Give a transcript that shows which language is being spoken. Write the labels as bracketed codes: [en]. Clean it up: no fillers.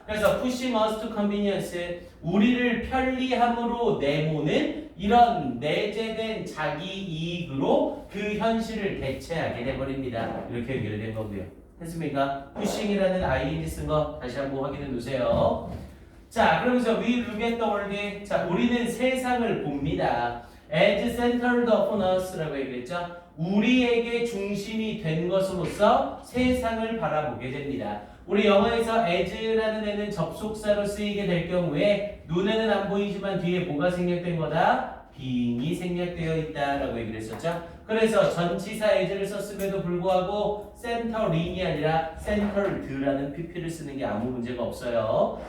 [ko] 그래서 [en] pushing us to convenience [ko] 우리를 편리함으로 내모는 이런 내재된 자기 이익으로 그 현실을 대체하게 돼버립니다. 이렇게 연결된 거고요. 됐습니까? pushing이라는 ing 쓴 거 다시 한번 확인해 놓으세요. [en] 자, 그러면서 we look at the world. [ko] 자, 우리는 세상을 봅니다. [en] as centered upon us라고 얘기했죠. [ko] 우리에게 중심이 된 것으로서 세상을 바라보게 됩니다. 우리 영어에서 as라는 애는 접속사로 쓰이게 될 경우에 눈에는 안 보이지만 뒤에 뭐가 생략된 거다? being이 생략되어 있다라고 얘기를 했었죠. 그래서 전치사 as를 썼음에도 불구하고 centering이 아니라 centered라는 pp를 쓰는 게 아무 문제가 없어요.